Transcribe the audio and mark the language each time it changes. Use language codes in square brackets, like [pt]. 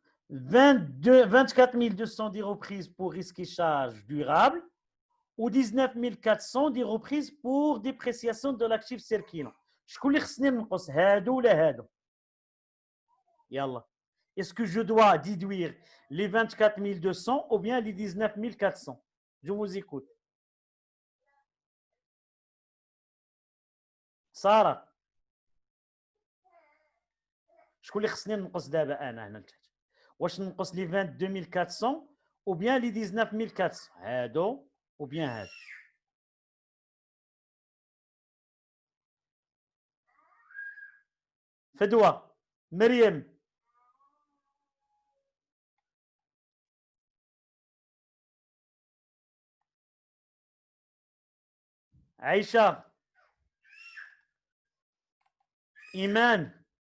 [fr] 24 210 reprises pour risque et charge durable ou 19 410 reprises pour dépréciation de l'actif circulant. [ar] شكون اللي خصني ننقص هادو ولا هادو؟ يلا. [fr] Est-ce que je dois déduire les 24 200 ou bien les 19 400? Je vous écoute. [ar] سارة شكون اللي خصني ننقص دابا انا هنا لتحت؟ واش ننقص لي 22 400 [fr] ou bien les 19 400 [ar] هادو [fr] ou bien [ar] هادو؟ فدوى مريم عائشة إيمان